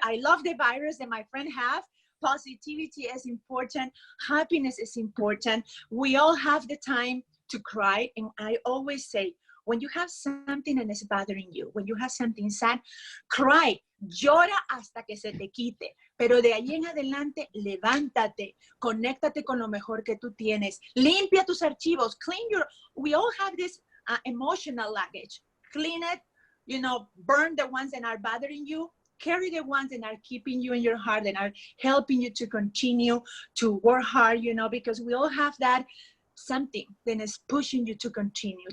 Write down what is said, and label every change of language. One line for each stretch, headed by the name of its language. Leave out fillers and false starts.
English: I love the virus that my friend have. Positivity is important. Happiness is important. We all have the time to cry. And I always say, when you have something that is bothering you, when you have something sad, cry,
Spanish: llora hasta que se te quite. Pero de ahí en adelante, levántate, conéctate con lo mejor que tú tienes. Limpia tus archivos,
English: we all have this emotional luggage. Clean it, you know, burn the ones that are bothering you. Carry the ones that are keeping you in your heart and are helping you to continue to work hard, you know, because we all have that something that is pushing you to continue.